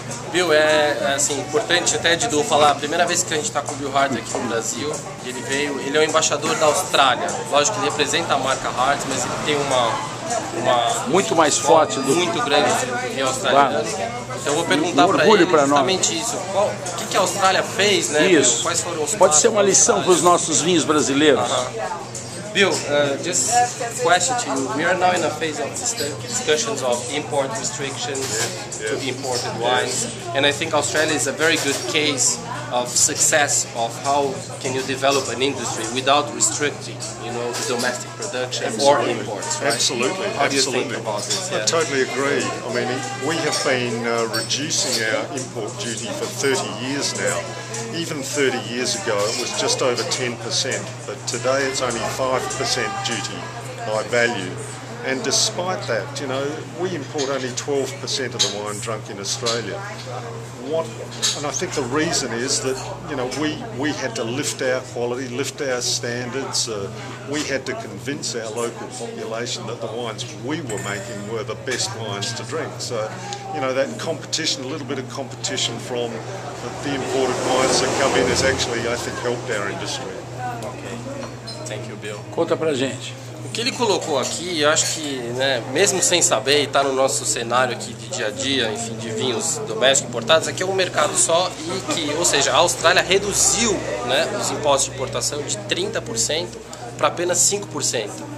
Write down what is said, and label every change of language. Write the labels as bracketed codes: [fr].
[pt] Bill, é assim, importante até, Didu, falar, a primeira vez que a gente está com o Bill Hard aqui no Brasil, ele é o embaixador da Austrália. Lógico que ele representa a marca Hard, mas ele tem uma muito mais forte do muito grande do vinho australiano. Claro. Então eu vou perguntar para ele justamente isso. O que a Austrália fez, né? Isso. Quais foram os Pode ser uma lição para os nossos vinhos brasileiros. [en] Bill, just question to you. We are now in a phase of discussions of import restrictions to imported wines, and I think Australia is a very good case of success of how can you develop an industry without restricting, the domestic production or imports. Right? Absolutely. How do you think about this? I totally agree. I mean, we have been reducing our import duty for 30 years now. Even 30 years ago, it was just over 10%, but today it's only 5% duty by value. And despite that, we import only 12% of the wine drunk in Australia. And I think the reason is that, we had to lift our quality, lift our standards. We had to convince our local population that the wines we were making were the best wines to drink. So, that competition, a little bit of competition from the imported wines that come in has actually, I think, helped our industry. Okay. Thank you, Bill. [pt] Conta pra gente. O que ele colocou aqui, eu acho que, mesmo sem saber, e está no nosso cenário aqui de dia a dia, enfim, de vinhos domésticos importados, aqui é um mercado só e que, ou seja, a Austrália reduziu, os impostos de importação de 30% para apenas 5%.